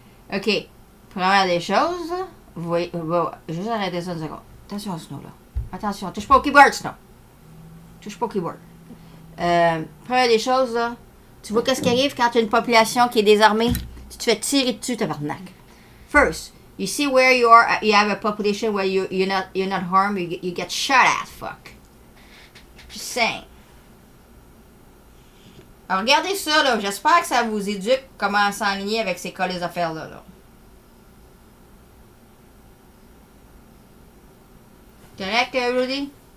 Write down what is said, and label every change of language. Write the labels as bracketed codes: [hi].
[fr] Ok, première des choses, vous voyez, bon, juste arrêter ça une seconde. Attention à Snow là. Attention, touche pas au keyboard Snow. Touche pas au keyboard. Première des choses là, tu vois qu'est-ce qui arrive quand tu as une population qui est désarmée? Tu te fais tirer dessus, tabarnak. [en] First, you see where you are, you have a population where you're not harmed, you get shot at, fuck. Just saying. [fr] Alors, regardez ça, là. J'espère que ça vous éduque comment s'enligner avec ces collées affaires-là, là. Correct, Rudy?